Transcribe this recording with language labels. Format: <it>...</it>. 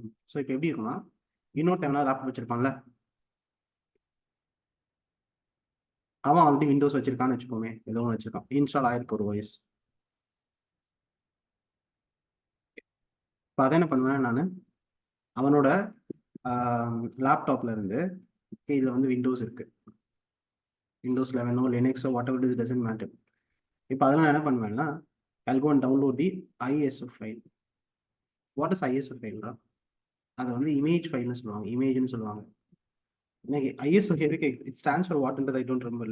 <ta>So இப்போ எப்படி இருக்கும்னா, இன்னொருத்த எவனா லேப்டாப் வச்சிருப்பான்ல, அவன் ஆல்ரெடி விண்டோஸ் வச்சிருக்கான்னு வச்சுக்கோமே, ஏதோ ஒன்று வச்சிருக்கான், இன்ஸ்டால் ஆயிருக்கு ஒரு ஓஎஸ். இப்போ அதை என்ன பண்ணுவேன் நான், அவனோட லேப்டாப்ல இருந்து இதில் வந்து விண்டோஸ் இருக்கு, Windows 11 லினக்ஸோ</ta> <en>Whatever it doesn't matter.</en> <ta>இப்போ அதெல்லாம் என்ன பண்ணுவேன்னா,</ta> <en>I'll go and download the ISO file. What is ISO file?</en> <ta>அதை வந்து இமேஜ் ஃபைல்னு சொல்லுவாங்க, இமேஜ்னு சொல்லுவாங்க. எனக்கு ISO எதுக்கு,</ta> <en>it stands for what I don't remember.</en>